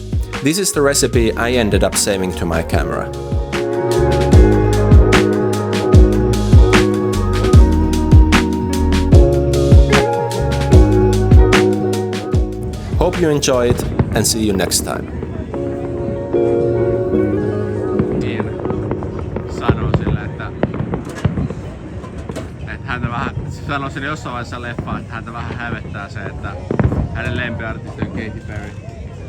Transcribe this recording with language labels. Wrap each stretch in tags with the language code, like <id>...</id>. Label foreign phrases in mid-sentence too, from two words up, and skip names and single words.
<en>This is the recipe I ended up saving to my camera. Hope you enjoy it and see you next time.</en> <fi>Sanoo sille, että häntä vähän, sanoi sen jossain vaiheessa leffaa, että häntä vähän hävettää se, että hänen lempiartisti on Katy Perry.</fi>